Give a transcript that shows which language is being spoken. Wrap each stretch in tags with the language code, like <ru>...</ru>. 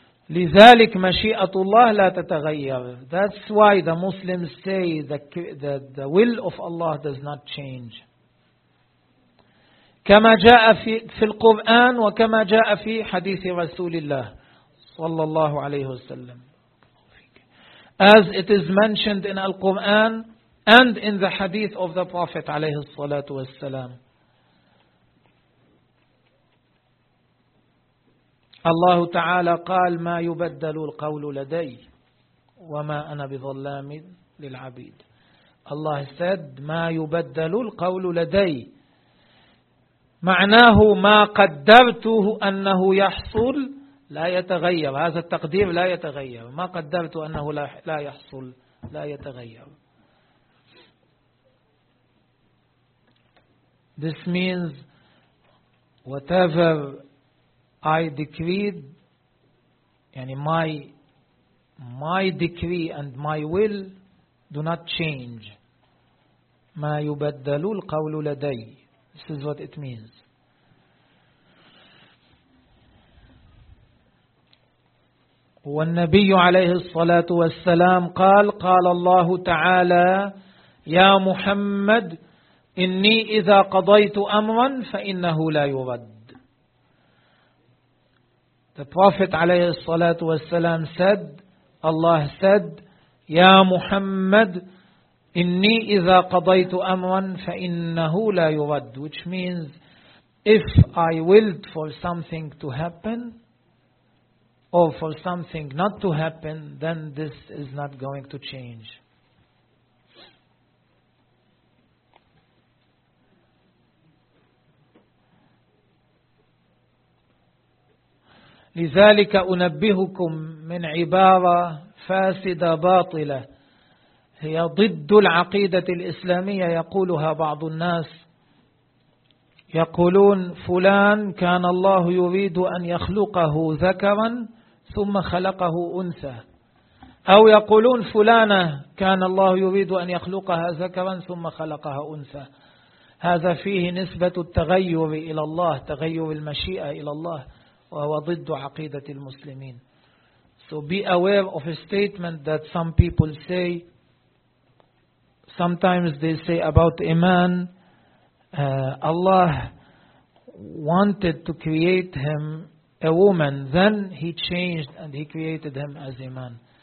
<ar>لذلك مشيئة الله لا تتغير.</ar> <en>That's why the Muslims say that the will of Allah does not change.</en> <ar>كما جاء في القرآن وكما جاء في حديث رسول الله صلى الله عليه وسلم.</ar> <en>As it is mentioned in Al-Quran and in the hadith of the Prophet عليه الصلاة والسلام.</en> <ar>الله تعالى قال ما يبدل القول لدي وما أنا بظلام للعبيد. الله said ما يبدل القول لدي معناه ما قدرته أنه يحصل لا يتغير. هذا التقدير لا يتغير. ما قدرته أنه لا يحصل لا يتغير.</ar> <en>This means whatever I decreed, yani my decree and my will do not change.</en> <ar>ما يبدل القول لدي.</ar> <en>This is what it means.</en> <ar>والنبي عليه الصلاة والسلام قال قال الله تعالى يا محمد إني إذا قضيت أمرا فإنه لا يرد.</ar> <en>The Prophet عليه الصلاة والسلام said, Allah said,</en> <ar>يا محمد إني إذا قضيت أمرا فإنه لا يرد.</ar> <en>Which means, if I willed for something to happen, or for something not to happen, then this is not going to change.</en> <ar>لذلك أنبهكم من عبارة فاسدة باطلة هي ضد العقيدة الإسلامية يقولها بعض الناس. يقولون فلان كان الله يريد أن يخلقه ذكرا ثم خلقه أنثى. أو يقولون فلانة كان الله يريد أن يخلقها ذكرا ثم خلقها أنثى. هذا فيه نسبة التغير إلى الله، تغير المشيئة إلى الله، وهو ضد عقيدة المسلمين.</ar> <en>So be aware of a statement that some people say. Sometimes they say about a man, Allah wanted to create him a woman, then he changed and he created him as a man.</en>